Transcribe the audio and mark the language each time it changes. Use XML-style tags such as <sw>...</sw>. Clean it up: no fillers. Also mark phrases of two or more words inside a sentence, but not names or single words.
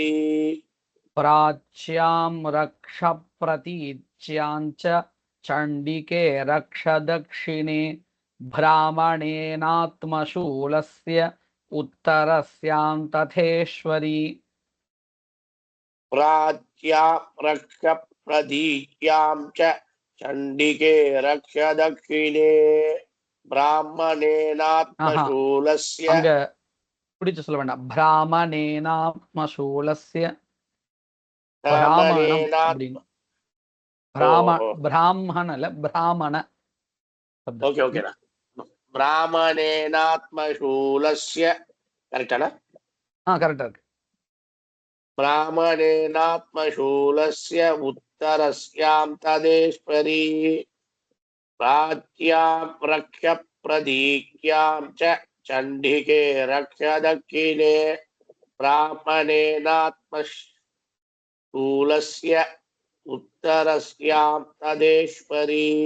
<sa>प्राच्यां रक्षप्रतीच्यां च चण्डिके रक्ष दक्षिणे ब्राह्मणेनात्मशूलस्य उत्तरस्यां तथेश्वरि प्राच्यां रक्ष प्रतीच्यां च चण्डिके रक्ष दक्षिणे ब्राह्मणेनात्मशूलस्य</sa> <ta>அங்க பிடிச்சு சொல்ல வேண்டாம். பிராமணேனாத்மசூலஸ்ய பிராமணம் அப்படின்னு. பிராமண இல்ல பிராமண சப்தம். ஓகே ஓகேடா.</ta> <sa>ब्राह्मणेनात्मशूलस्य करेक्टா?</sa> <ta>கரெக்டா இருக்கு.</ta> <sa>ब्राह्मणेनात्मशूलस्य उत्तरस्यां तदेश्वरि प्राच्यां रक्ष प्रतीच्यां च चण्डिके रक्ष दक्षिणे ब्राह्मणेनात्मशूलस्य उत्तरस्यां तदेश्वरि</sa>